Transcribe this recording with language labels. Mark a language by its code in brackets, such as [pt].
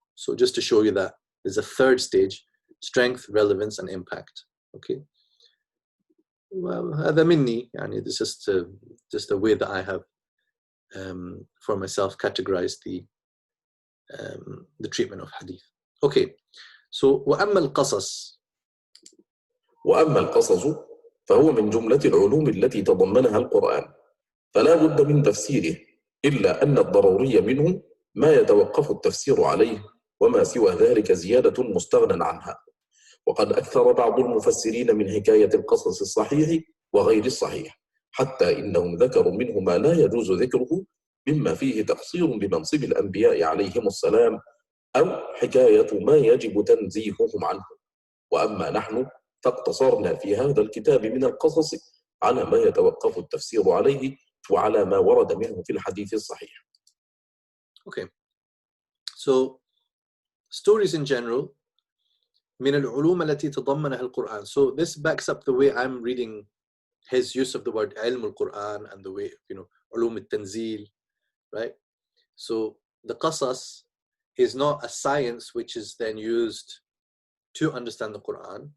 [en] So just to show you that there's a third stage: strength, relevance, and impact. Okay. Well, [ar] هذا مني, [en] this is just a way that I have for myself categorized the treatment of hadith. Okay. [ar] So وأما القصص. وأما القصص فهو من جملة العلوم التي تضمنها القرآن، فلا بد من تفسيره، إلا أن الضروري منه ما يتوقف التفسير عليه، وما سوى ذلك زيادة مستغنى عنها. وقد أكثر بعض المفسرين من حكاية القصص الصحيح وغير الصحيح، حتى إنهم ذكروا منه ما لا يجوز ذكره مما فيه تقصير بمنصب الأنبياء عليهم السلام، أو حكاية ما يجب تنزيههم عنه. وأما نحن فاقتصرنا في هذا الكتاب من القصص على ما يتوقف التفسير عليه وعلى ما ورد منه في الحديث الصحيح. [en] Okay, so stories in general [ar] من العلوم التي تضمنها القرآن. [en] So this backs up the way I'm reading his use of the word علم القرآن and the way, علوم التنزيل, right? So the qasas is not a science which is then used to understand the Quran.